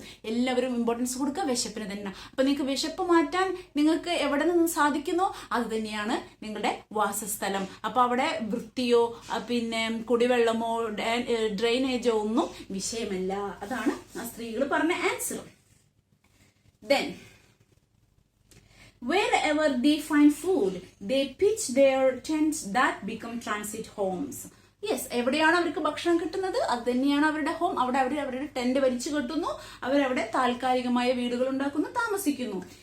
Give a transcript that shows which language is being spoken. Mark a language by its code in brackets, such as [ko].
[ml] എല്ലാവരും ഇമ്പോർട്ടൻസ് കൊടുക്കുക വിശപ്പിന് തന്നെ. അപ്പൊ നിങ്ങൾക്ക് വിശപ്പ് മാറ്റാൻ നിങ്ങൾക്ക് എവിടെ നിന്ന് സാധിക്കുന്നോ അത് തന്നെയാണ് നിങ്ങളുടെ വാസസ്ഥലം. അപ്പൊ അവിടെ വൃത്തിയോ പിന്നെ കുടിവെള്ളമോ ഡ്രെയിനേജോ ഒന്നും വിഷയമല്ല. അതാണ് ആ സ്ത്രീകൾ പറഞ്ഞ answer. [en] Then, wherever they find food, they pitch their tents that become transit homes. [ml] Yes, എവിടെയാണ് അവർക്ക് ഭക്ഷണം കിട്ടുന്നത് അത് തന്നെയാണ് അവരുടെ ഹോം. അവിടെ അവരുടെ ടെന്റ് വലിച്ചു കെട്ടുന്നു, അവരവിടെ താൽക്കാലികമായ വീടുകൾ ഉണ്ടാക്കുന്നു, താമസിക്കുന്നു.